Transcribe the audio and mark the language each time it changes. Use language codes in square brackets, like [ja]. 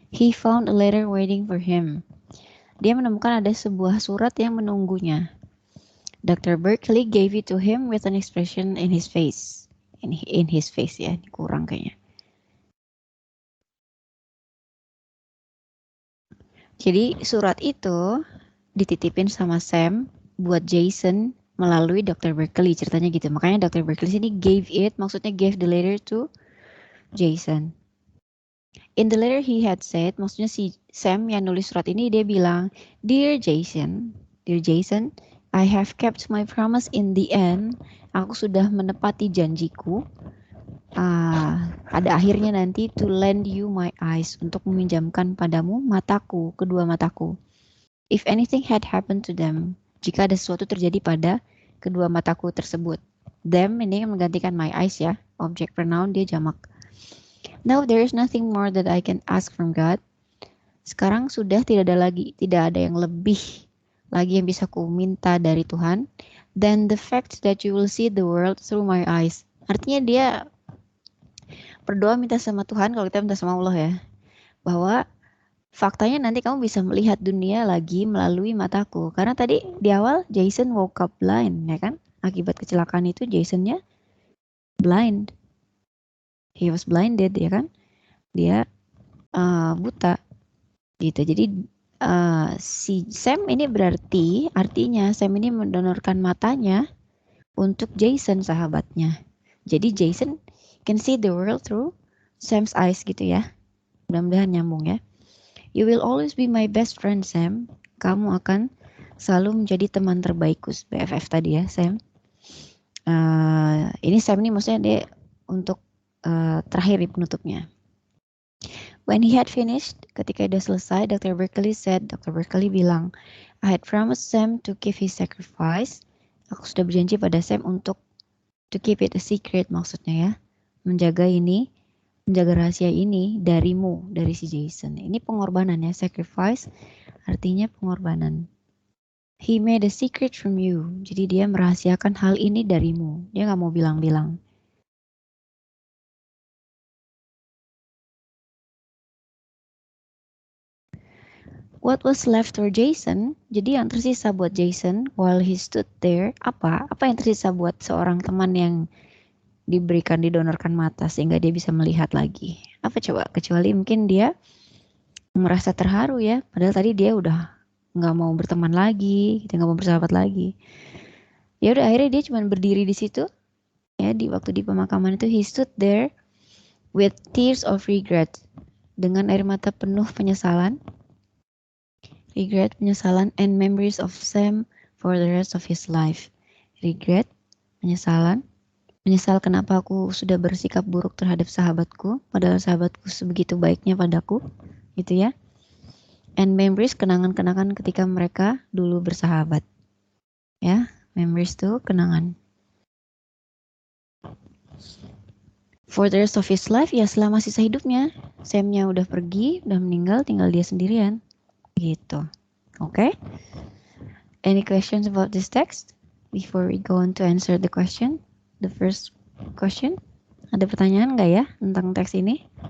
[en] He found a letter waiting for him. [id] Dia menemukan ada sebuah surat yang menunggunya. [en] Dr. Berkeley gave it to him with an expression in his face. In his face [id] ya, kurang kayaknya. Jadi surat itu dititipin sama Sam buat Jason melalui Dr. Berkeley, ceritanya gitu. Makanya Dr. [en] Berkeley sini gave it, maksudnya gave the letter to Jason. In the letter he had said, [id] maksudnya si Sam yang nulis surat ini dia bilang, [en] Dear Jason, I have kept my promise in the end. [id] Aku sudah menepati janjiku. Pada akhirnya nanti [en] to lend you my eyes, [id] untuk meminjamkan padamu mataku, kedua mataku. [en] If anything had happened to them, [id] jika ada sesuatu terjadi pada kedua mataku tersebut. Them ini menggantikan my eyes ya, object pronoun dia jamak. [en] Now there is nothing more that I can ask from God. [id] Sekarang sudah tidak ada yang lebih lagi yang bisa ku minta dari Tuhan. [en] Then the fact that you will see the world through my eyes. [id] Artinya dia berdoa minta sama Tuhan, kalau kita minta sama Allah ya, bahwa faktanya nanti kamu bisa melihat dunia lagi melalui mataku. Karena tadi di awal Jason [en] woke up blind, [id] ya kan? Akibat kecelakaan itu Jasonnya blind. [en] He was blinded, [id] ya kan? Dia buta. Gitu. Jadi si Sam ini artinya Sam ini mendonorkan matanya untuk Jason sahabatnya. [en] Jadi Jason can see the world through Sam's eyes gitu ya. [id] Mudah-mudahan nyambung ya. [en] You will always be my best friend, [id] Sam. Kamu akan selalu menjadi teman terbaikku, BFF tadi ya, Sam. Ini Sam ini maksudnya dia untuk terakhir di penutupnya. [en] When he had finished, [id] ketika dia selesai, [en] Dr. Berkeley bilang, I had promised Sam to keep his sacrifice. [id] Aku sudah berjanji pada Sam untuk [en] to keep it a secret, [id] maksudnya ya. Menjaga rahasia ini darimu, dari si Jason. Ini pengorbanan ya, sacrifice artinya pengorbanan. [en] He made a secret from you. [id] Jadi dia merahasiakan hal ini darimu. Dia gak mau bilang-bilang. [en] What was left for Jason? [id] Jadi yang tersisa buat Jason [en] while he stood there, apa? [id] Apa yang tersisa buat seorang teman yang didonorkan mata sehingga dia bisa melihat lagi? Apa coba? Kecuali mungkin dia merasa terharu ya, padahal tadi dia udah nggak mau berteman lagi, dia nggak mau bersahabat lagi. Ya udah akhirnya dia cuma berdiri di situ, ya di waktu di pemakaman itu [en] he stood there with tears of regret, [id] dengan air mata penuh penyesalan. [en] Regret, penyesalan, and memories of Sam for the rest of his life. [id] Regret, penyesalan, menyesal kenapa aku sudah bersikap buruk terhadap sahabatku, padahal sahabatku sebegitu baiknya padaku, gitu ya. And memories, kenangan-kenangan ketika mereka dulu bersahabat. Ya, memories itu kenangan. [en] For the rest of his life, [id] ya selama sisa hidupnya, Samnya udah pergi, udah meninggal, tinggal dia sendirian. Gitu. Oke? [en] Any questions about this text before we go on to answer the question? The first question. [id] Ada pertanyaan nggak ya tentang teks ini?